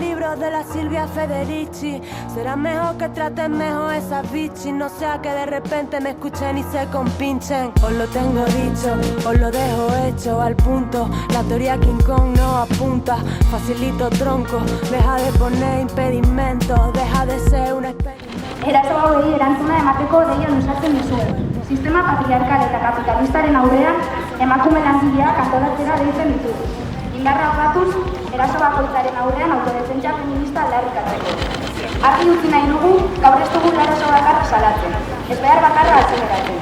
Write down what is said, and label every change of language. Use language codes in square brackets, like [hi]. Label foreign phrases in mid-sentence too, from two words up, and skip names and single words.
[es] los de la Silvia Federici. Será mejor que traten mejor esas bichis, no sea que de repente me escuchen y se compinchen. Os lo tengo dicho, os lo dejo hecho al punto. La teoría King Kong no apunta, facilito tronco. Deja de poner impedimentos, deja de ser un experimento. [eu] Eraso hauei erantzuna emateko deia luzatzen dizue. Sistema patriarkal eta kapitalistaren aurrean emakume langileak antolatzera deitzen ditugu. Indarra batuz, eraso bakoitzaren aurrean autodefentsa feminista aldarrikatzeko. Argi utzi nahi dugu, gaur ez dugu eraso bakarra salatzen, ez behar bakarra atzeratzen.